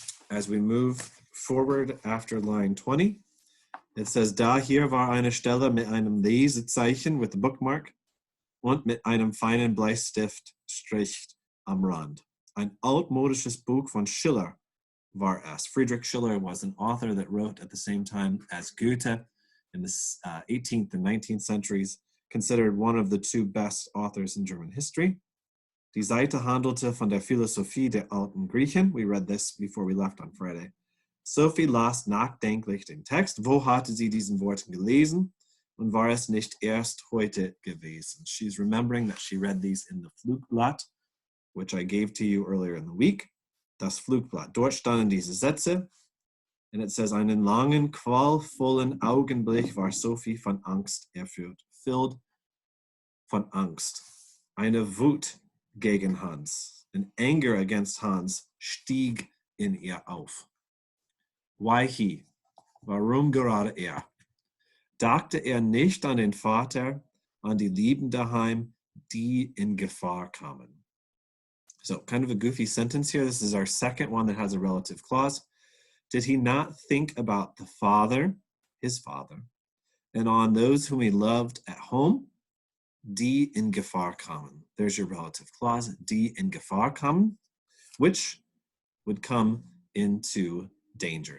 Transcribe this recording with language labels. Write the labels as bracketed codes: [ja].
[en] As we move forward after line 20, it says, [de] da hier war eine Stelle mit einem Lesezeichen [en] with a bookmark [de] und mit einem feinen Bleistiftstrich am Rand. Ein altmodisches Buch von Schiller war es. [en] Friedrich Schiller was an author that wrote at the same time as Goethe in the 18th and 19th centuries, considered one of the 2 best authors in German history. [de] Die Seite handelte von der Philosophie der alten Griechen. [en] We read this before we left on Friday. [de] Sophie las nachdenklich den Text. Wo hatte sie diesen Worten gelesen? Und war es nicht erst heute gewesen? [en] She's remembering that she read these in the Flugblatt, which I gave to you earlier in the week. [de] Das Flugblatt. Dort standen diese Sätze. [en] And it says, [de] einen langen, qualvollen Augenblick war Sophie von Angst erfüllt. Filled von Angst. Eine Wut gegen Hans. [en] An anger against Hans [de] stieg in ihr auf. [en] Why he? [de] Warum gerade er? Dachte er nicht an den Vater, an die Lieben daheim, die in Gefahr kamen? [en] So kind of a goofy sentence here. This is our second one that has a relative clause. Did he not think about the father, his father, and on those whom he loved at home? [de] Die in Gefahr kamen. [en] There's your relative clause, [de] die in Gefahr kamen, [en] which would come into danger.